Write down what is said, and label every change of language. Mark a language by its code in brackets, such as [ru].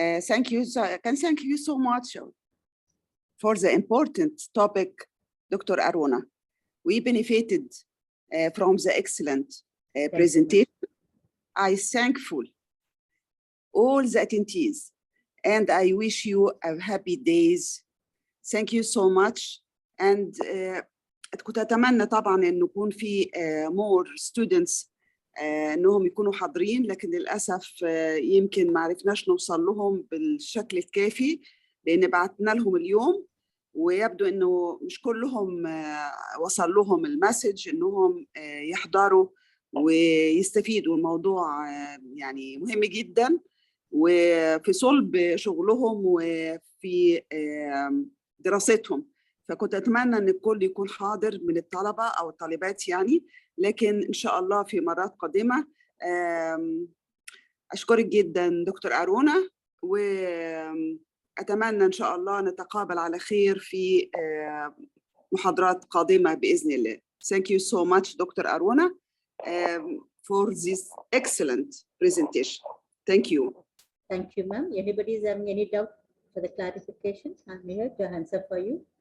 [en] Thank you so much for the important topic, Dr. Aruna. We benefited from the excellent presentation. I thankful all the attendees, and I wish you a happy days. Thank you so much. [ar] And كنت أتمنى طبعاً إنه يكون في [en] more students [ar] إنهم يكونوا حاضرين، لكن للأسف يمكن ما عرفناش نوصل لهم بالشكل الكافي لأن بعتنا لهم اليوم، ويبدو إنه مش كلهم وصل لهم المسج إنهم يحضروا ويستفيدوا. الموضوع يعني مهم جداً وفي صلب شغلهم وفي دراستهم، فكنت أتمنى أن الكل يكون حاضر من الطلبة أو الطالبات يعني، لكن إن شاء الله في مرات قادمة. أشكرك جدا دكتور أرونا، وأتمنى إن شاء الله نتقابل على خير في محاضرات قادمة بإذن الله. [en] Thank you so much Dr. Aruna for this excellent presentation. Thank you. Thank you, ma'am. Anybody is having any doubt for the clarification? I'm here to answer for you.